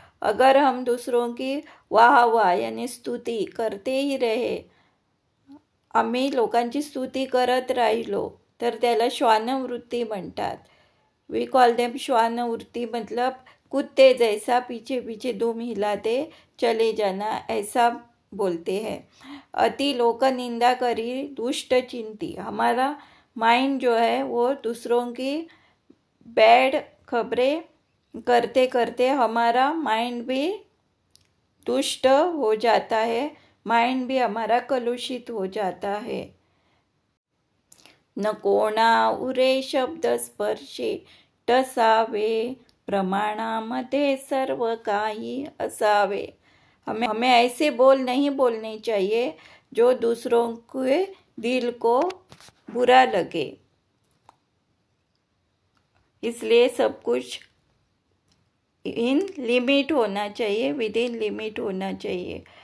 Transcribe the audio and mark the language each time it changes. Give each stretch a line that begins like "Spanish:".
Hindi: अगर हम दूसरों की वाह वाह यानी स्तुती करते ही रहे,
Marathi: आम्ही लोकांची स्तुती करत राहिलो, तर त्याला श्वानवृत्ती म्हणतात.
English: we call them
Hindi: श्वानवृत्ती, मतलब कुत्ते जैसा पीछे पीछे दुम हिलाते चले जाना, ऐसा बोलते हैं.
Marathi: अति लोक निंदा करी दुष्ट चिंती,
Hindi: हमारा माइंड जो है वो दूसरों की बैड खबरें करते करते हमारा माइंड भी दुष्ट हो जाता है, माइंड भी हमारा कलुषित हो जाता है.
Marathi: न कोणा उरे शब्द स्पर्शे टसावे, प्रमाणामध्ये सर्व काही असावे.
Hindi: हमें ऐसे बोल नहीं बोलने चाहिए जो दूसरों के दिल को बुरा लगे. इसलिए सब कुछ इन लिमिट होना चाहिए, विद इन लिमिट होना चाहिए.